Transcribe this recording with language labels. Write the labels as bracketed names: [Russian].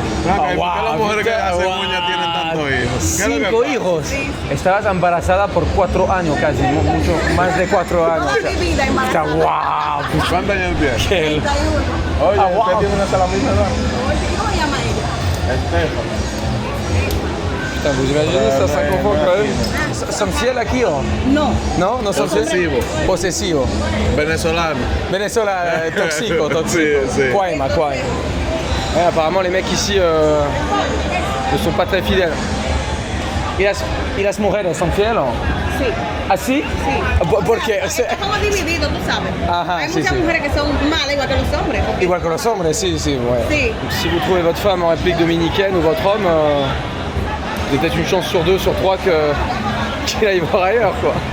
[Spanish] ¿Por qué las mujeres que hacen uñas tienen tantos hijos? ¿Qué es lo que 5 pasa? hijos. Sí. Estabas embarazada por 4 años casi, mucho más de 4 años. Toda mi vida embarazada. ¡Wow! ¿Cuántos años tienes? 31. Oye, Ah, wow. ¿usted tiene una salamina, edad? Oye, ¿cómo se llama ella? Estefan. [French] Putain, vous imaginez, ça 5 enfants quand même. [Spanish] Sont fiels aquí o? No. No, no son Posesivo. Posesivo. Venezolano. Venezuela, toxico. Sí, sí. Cuaima. [French] Ouais, apparemment, les mecs ici ne sont pas très fidèles. [Spanish] ¿Y las mujeres son fieles? Sí. ¿Ah, sí? Sí. Porque, o Es sea, como dividido, tú sabes. Ajá, Hay sí, muchas sí. mujeres que son malas igual que los hombres. porque- igual que los hombres, si, ouais. Sí. [French] Si vous trouvez votre femme en République dominicaine ou votre homme, vous avez peut-être une chance sur 2, sur 3 qu'il aille voir ailleurs quoi.